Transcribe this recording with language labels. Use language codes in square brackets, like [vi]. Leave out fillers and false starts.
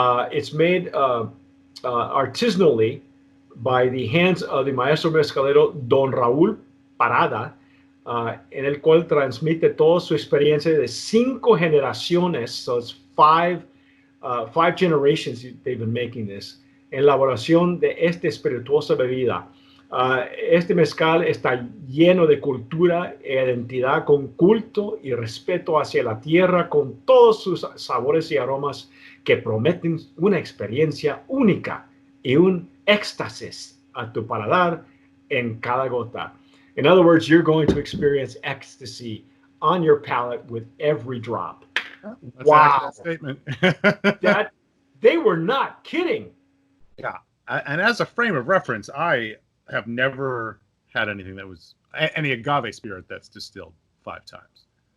[en] It's made artisanally by the hands of the maestro mezcalero Don Raúl Parada, [es] en el cual transmite toda su experiencia de 5 generaciones. [en] So it's 5 generations they've been making this. [es] En la elaboración de esta espirituosa bebida. Este mezcal está lleno de cultura e identidad, con culto y respeto hacia la tierra, con todos sus sabores y aromas que prometen una experiencia única y un éxtasis a tu paladar en cada gota. [en] In other words, you're going to experience ecstasy on your palate with every drop. That's wow. That statement. That they were not kidding. Yeah. And as a frame of reference, I have never had anything that was any agave spirit that's distilled 5 times.